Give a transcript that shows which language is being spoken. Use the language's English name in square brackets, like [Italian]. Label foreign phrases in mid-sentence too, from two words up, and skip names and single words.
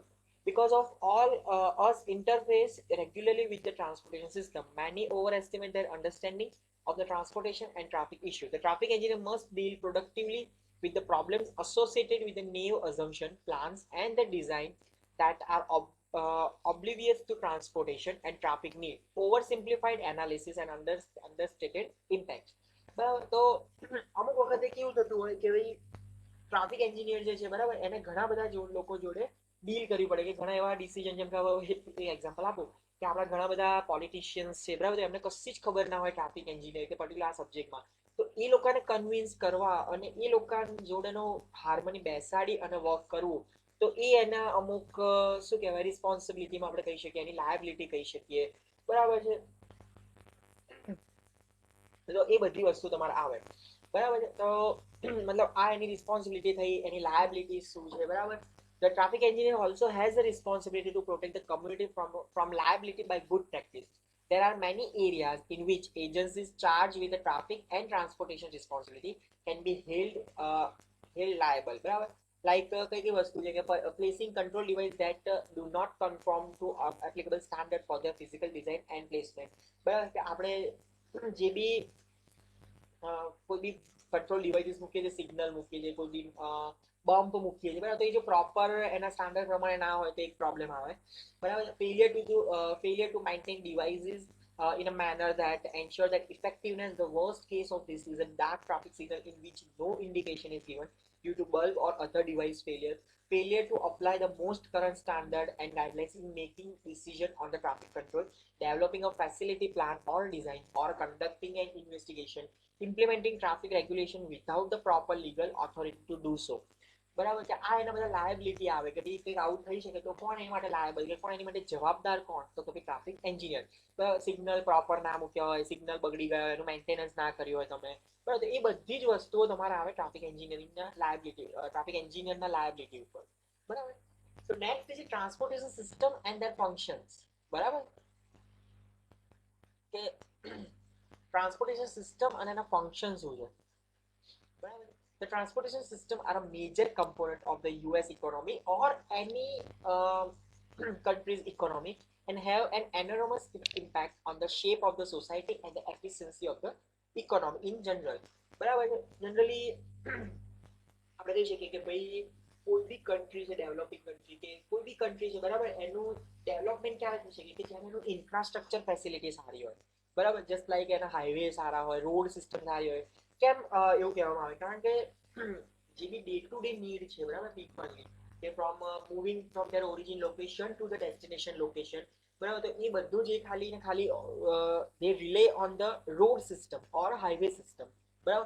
[English] Because of all us interface regularly with the transportation system, many overestimate their understanding of the transportation and traffic issue. The traffic engineer must deal productively with the problems associated with the naive assumption, plans, and the design that are oblivious to transportation and traffic need, oversimplified analysis, and understated impact. [Gujarati] બરાબર? તો અમુક વખતે કેવું થતું હોય કે ભાઈ [English] traffic engineer [Gujarati] જે છે, બરાબર, એને ઘણા બધા લોકો જોડે ડીલ કરવી પડે, કે ઘણા એવા ડિસિઝન, જેમ કે એક્ઝામ્પલ આપું કે આપણા ઘણા બધા પોલિટિશિયન્સ છે, બરાબર, એમને કશી જ ખબર ના હોય [English] traffic engineer [Gujarati] કે પર્ટિક્યુલર આ સબ્જેક્ટમાં, તો એ લોકોને કન્વિન્સ કરવા અને એ લોકો જોડેનો હાર્મની બેસાડી અને વર્ક કરવું, તો એ એના અમુક શું કહેવાય રિસ્પોન્સિબિલિટીમાં આપણે કહી શકીએ, એની લાયબિલિટી કહી શકીએ, બરાબર છે? તો એ બધી વસ્તુ તમારે આવે, બરાબર છે? તો મતલબ આ એની રિસ્પોન્સિબિલિટી થઈ, એની લાયબિલિટી શું છે, બરાબર? [English] The traffic engineer also has the responsibility to protect the community from liability by good practice. There are many areas in which agencies charged with the traffic and transportation responsibility can be held liable, બરાબર? Like [Gujarati] કઈ કઈ વસ્તુ છે કે [English] placing control device that do not conform to applicable standard for their physical design and placement, [Gujarati] બરાબર? કે આપણે જે બી કોઈ બી [English] control devices [Gujarati] મૂકીએ છીએ, સિગ્નલ મૂકીએ છીએ, કોઈ બી બમ્પ મૂકીએ છીએ બરાબર, તો એ જો પ્રોપર એના સ્ટાન્ડર્ડ પ્રમાણે ના હોય તો એક પ્રોબ્લેમ આવે બરાબર. [English] failure to maintain devices in a manner that ensure that effectiveness. The worst case of this is a dark traffic signal in which no indication is given due to bulb or other device failure. Failure to apply the most current standard and guidelines in making decision on the traffic control, developing a facility plan or design, or conducting an investigation, implementing traffic regulation without the proper legal authority to do so. [Gujarati] બરાબર છે. આ એના બધા લાયબિલિટી આવે કે ભાઈ કંઈક આવું થઈ શકે તો કોણ એની માટે લાયબલ, કે કોણ એની માટે જવાબદાર, કોણ તો કે ભાઈ [English] traffic engineer. [Gujarati] સિગ્નલ પ્રોપર ના મૂક્યા હોય, સિગ્નલ બગડી ગયા હોય, એનું મેન્ટેનન્સ ના કર્યું હોય તમે બરાબર, તો એ બધી જ વસ્તુઓ તમારે આવે [English] traffic engineeringના [Gujarati] લાયબિલિટી, [English] traffic engineerના [Gujarati] લાયબિલિટી ઉપર બરાબર. તો નેક્સ્ટ છે [English] transportation system and their functions [Gujarati] બરાબર, કે [English] transportation system [Gujarati] અને એના ફંક્શન શું છે બરાબર. [English] The transportation system are a major component of the US economy or any country's economy and have an enormous impact on the shape of the society and the efficiency of the economy in general. [Gujarati] બરાબર છે. જનરલી આપણે કહી શકીએ કે ભાઈ કોઈ બી કન્ટ્રી છે, [English] developing country [Gujarati] કે કોઈ બી કન્ટ્રી છે બરાબર, એનું ડેવલપમેન્ટ ક્યારે થઈ શકે કે જ્યારે એનું [English] infrastructure facility [Gujarati] સારી હોય બરાબર, [English] just like [Gujarati] એના હાઈવે સારા હોય, [English] road system [Gujarati] સારી હોય. કેમ એવું કહેવામાં આવે, કારણ કે જે બી [English] day to day need [Gujarati] છે બરાબર પીપલની, કે [English] from moving from their origin location to the destination location [Gujarati] બરાબર, તો એ બધું જે ખાલી ને ખાલી [English] they rely on the road system or highway system [Gujarati] બરાબર.